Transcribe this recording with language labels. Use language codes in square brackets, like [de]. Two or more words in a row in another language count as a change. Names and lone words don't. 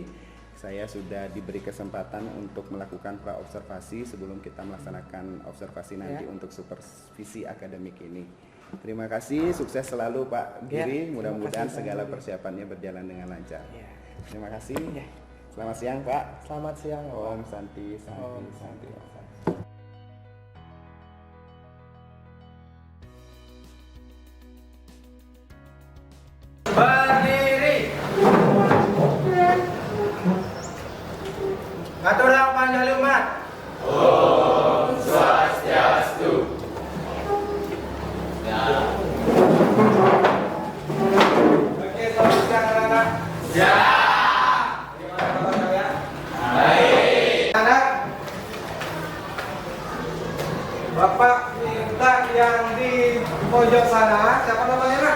[id] Saya sudah diberi kesempatan untuk melakukan pra-observasi sebelum kita melaksanakan observasi nanti untuk supervisi akademik ini. Terima kasih, sukses selalu Pak Giri. Mudah-mudahan segala persiapannya berjalan dengan lancar. Terima kasih. Selamat siang Pak. Selamat siang. [sa] Om Santi, Santi, Santi. [id] Berdiri. [ban] Ngaturang panjalumat. [sa] Om Swastiastu. [id] Oke, selamat siang anak-anak. Ya. Gimana kabar kalian? Baik. Anak. Bapak minta yang di pojok sana, siapa namanya Nak?